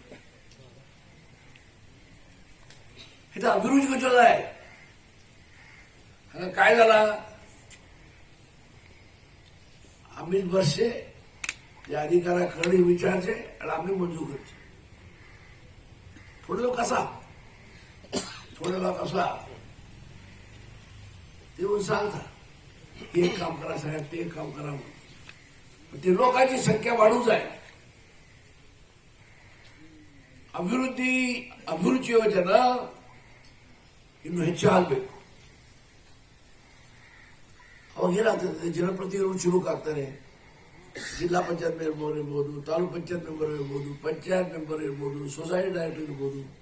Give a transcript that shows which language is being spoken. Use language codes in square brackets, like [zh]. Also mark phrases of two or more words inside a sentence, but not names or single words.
[kok] हे तर अभिरुची घेवच्यो जाय हांगा काय जाला अमित बसचे त्या अधिकाऱ्याकडे विचारचे आणि आम्ही मंजूर करचे थोडे लोक असा ते येऊन सांगता हे एक काम करा साहेब ते एक काम करा म्हणून ते लोकांची संख्या वाढू जाय [kn] ಅಭಿವೃದ್ಧಿ ಯೋಜನೆ ಇನ್ನು ಹೆಚ್ಚಾಗಬೇಕು ಅವಾಗ ಏನಾಗ್ತದೆ ಜನಪ್ರತಿನಿಧಿಗಳು ಚುರುಕಾಗ್ತಾರೆ ಜಿಲ್ಲಾ ಪಂಚಾಯತ್ ಮೆಂಬರ್ ಇರ್ಬೋದು ತಾಲೂಕ್ ಪಂಚಾಯತ್ ಮೆಂಬರ್ ಇರ್ಬೋದು ಪಂಚಾಯತ್ ಮೆಂಬರ್ ಇರ್ಬೋದು [en] society director [kn] ಇರ್ಬೋದು